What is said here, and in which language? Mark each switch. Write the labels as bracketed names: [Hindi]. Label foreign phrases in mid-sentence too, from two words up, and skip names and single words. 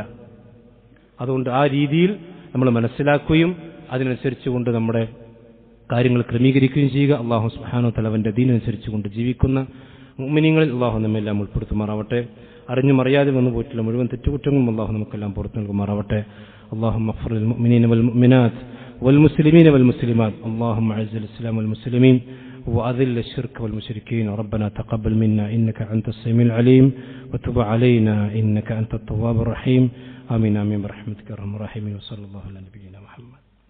[Malayalam] അതുകൊണ്ട് ആ രീതിയിൽ നമ്മൾ മനസ്സിലാക്കുകയും അതിനനുസരിച്ചുകൊണ്ട് നമ്മുടെ കാര്യങ്ങൾ ക്രമീകരിക്കുകയും ചെയ്യുക. അള്ളാഹു [Arabic] سبحانه وتعالى [Malayalam] അവന്റെ ദീനനുസരിച്ച് കൊണ്ട് ജീവിക്കുന്ന മുഅ്മിനീങ്ങളിൽ അള്ളാഹു നമ്മെല്ലാം ഉൾപ്പെടുത്തുമാറാവട്ടെ. അറിഞ്ഞും അറിയാതെ വന്നു പോയിട്ടുള്ള മുഴുവൻ തെറ്റുകുറ്റങ്ങളും അള്ളാഹു നമുക്കെല്ലാം പുറത്തു നൽകുമാറാവട്ടെ. [Arabic] اللهم اغفر للمؤمنين والمؤمنات والمسلمين والمسلمات. اللهم اعز الاسلام والمسلمين وأذل الشرك والمشركين. ربنا تقبل منا إنك أنت السميع العليم وتب علينا إنك أنت التواب الرحيم. آمين آمين برحمتك يا أرحم الراحمين. وصلى الله على نبينا محمد.